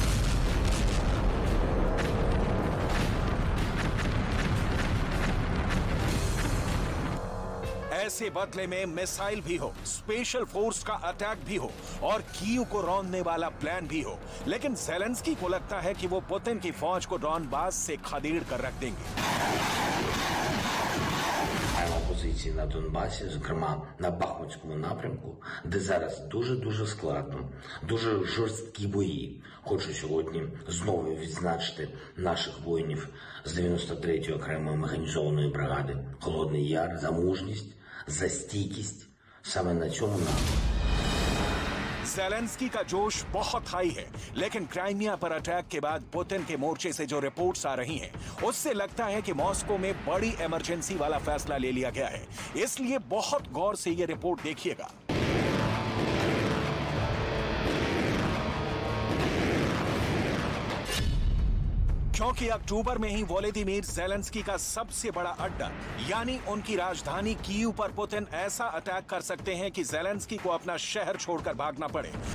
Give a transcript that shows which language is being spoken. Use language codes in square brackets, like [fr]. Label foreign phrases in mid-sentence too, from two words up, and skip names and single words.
[hi] ऐसे बदले में मिसाइल भी हो, [en] special force [hi] का अटैक भी हो और कीव को रौंदने वाला प्लान भी हो। लेकिन जेलेंस्की को लगता है कि वो पुतिन की फौज को डॉनबास से खदेड़ कर रख देंगे। [uk] позиції на Донбасі, зокрема на Бахмутському напрямку, де зараз дуже складно, дуже жорсткі бої. Хочу сьогодні знову відзначити наших воїнів з 93-ї окремої механізованої бригади «Холодний Яр» за мужність, за стійкість саме на цьому напрямку. [hi] ज़ेलेंस्की का जोश बहुत हाई है, लेकिन क्राइमिया पर अटैक के बाद पुतिन के मोर्चे से जो रिपोर्ट्स आ रही हैं, उससे लगता है कि मॉस्को में बड़ी इमरजेंसी वाला फैसला ले लिया गया है। इसलिए बहुत गौर से ये रिपोर्ट देखिएगा। क्योंकि अक्टूबर में ही वोलोदिमीर ज़ेलेंस्की का सबसे बड़ा अड्डा यानी उनकी राजधानी कीव पर पुतिन ऐसा अटैक कर सकते हैं कि ज़ेलेंस्की को अपना शहर छोड़कर भागना पड़े।